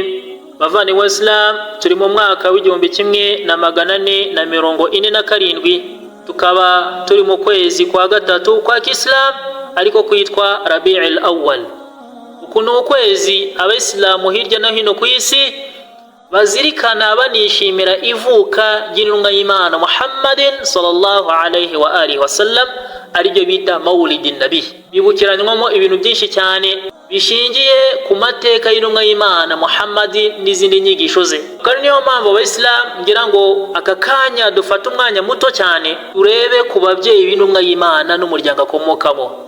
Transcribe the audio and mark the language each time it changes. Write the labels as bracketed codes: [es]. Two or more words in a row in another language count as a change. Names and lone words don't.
[rw] Bavani wa Islam, turi mu mwaka w'igihumbi kimwe na 447, tukaba turi mu kwezi kwa gatatu kwa Islam ariko kwitwa Rabi'ul Awwal. Ukuntu ukwezi abayisilamu hirya no hino ku isi bazirikana banishimira ivuka ry'intumwa y'Imana Muhammadin [ar] صلى الله عليه وعلى آله وسلم, [rw] ariryo bita [ar] مولد النبي. [rw] Bibukiranywamo ibintu byinshi cyane bishingiye ku mateka y'intumwa y'Imana Muhammadi n'izindi nyigisho ze. Kandi niyo mpamvu abayisilamu ngira ngo aka kanya dufata umwanya muto cyane urebe ku babyeyi b'intumwa y'Imana n'umuryango akomokamo.